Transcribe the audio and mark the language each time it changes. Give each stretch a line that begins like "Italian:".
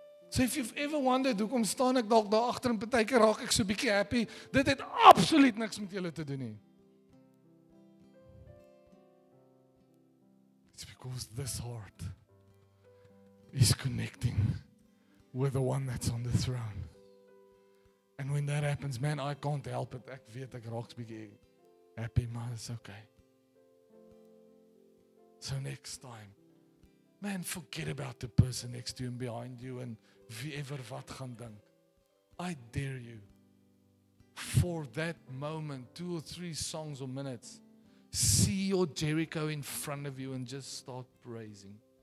English: So if you've ever wondered,
Afrikaans: hoekom staan ek dalk daar agter en partykeer raak ek so bietjie happy, dit het absoluut niks met julle te doen nie.
English: It's because this heart is connecting with the one that's on the throne. And when that happens, man, I can't help it.
Afrikaans: Ek weet ek raak 'n bietjie happy, maar
English: it's okay. So next time, man, forget about the person next to you and behind you and
Afrikaans: wie ever wat gaan dink.
English: I dare you, for that moment, 2 or 3 songs or minutes, see your Jericho in front of you and just start praising.